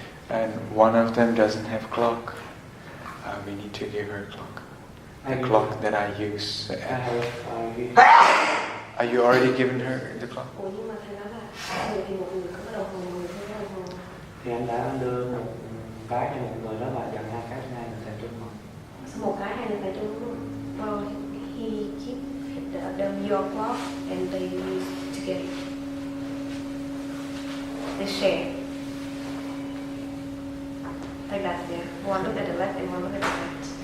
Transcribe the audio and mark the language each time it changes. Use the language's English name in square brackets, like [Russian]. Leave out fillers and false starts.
[English] And one of them doesn't have clock. We need to give her a clock. The clock that I use. Are you already given her the clock? [Vietnamese] Ủa nhưng mà thầy nói là người thì một người có cái đồng hồ, người không có đồng hồ. Thì anh đã đưa một cái cho một người đó và dành 2 cái cho 2 người thầy chung rồi. Một cái 2 người thầy chung đúng không? [English] Well, he keep your clock and they use together. They share. Like that, yeah. One look at the left and one look at the right.